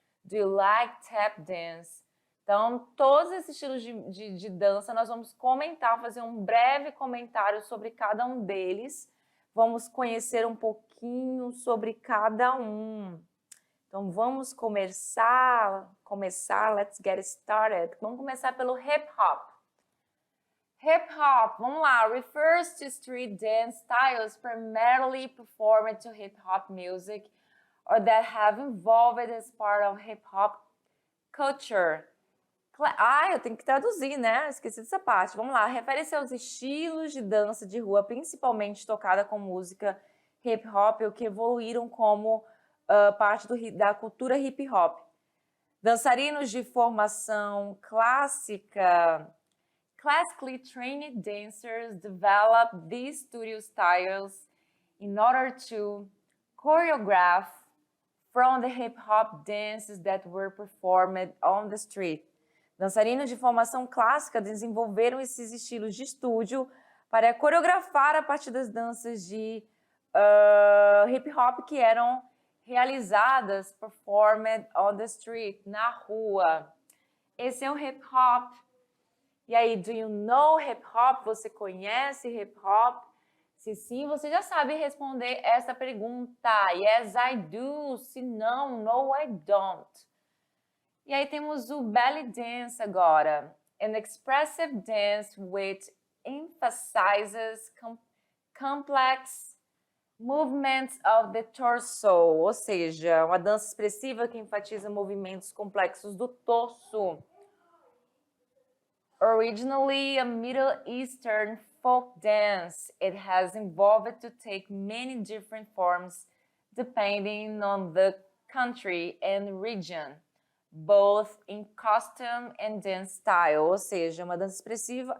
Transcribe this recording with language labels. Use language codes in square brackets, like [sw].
[en] Do you like tap dance? [pt] Então, todos esses estilos de dança, nós vamos comentar, fazer um breve comentário sobre cada um deles. Vamos conhecer um pouquinho sobre cada um. Então, vamos começar, [en] let's get started. [pt] Vamos começar pelo hip hop. [en] Hip hop, [pt] vamos lá, [en] refers to street dance styles primarily performed to hip hop music or that have evolved as part of hip hop culture. [pt] Eu tenho que traduzir, né? Esqueci dessa parte. Vamos lá, refere-se aos estilos de dança de rua, principalmente tocada com música hip hop, ou que evoluíram como parte da cultura hip hop. Dançarinos de formação clássica, [en] classically trained dancers develop these studio styles in order to choreograph from the hip hop dances that were performed on the street. [pt] Dançarinos de formação clássica desenvolveram esses estilos de estúdio para coreografar a partir das danças de hip hop que eram realizadas, [en] performed on the street, [pt] na rua. Esse é o hip hop. E aí, [en] do you know hip hop? [pt] Você conhece hip hop? Se sim, você já sabe responder essa pergunta. [en] Yes, I do. [pt] Se não, [en] no, I don't. [pt] E aí temos o belly dance agora. [en] An expressive dance which emphasizes complex movements of the torso, [pt] ou seja, uma dança expressiva que enfatiza movimentos complexos do torso. [en] Originally a Middle Eastern folk dance, it has evolved to take many different forms depending on the country and region, both in costume and dance style, [pt] ou seja, uma dança expressiva.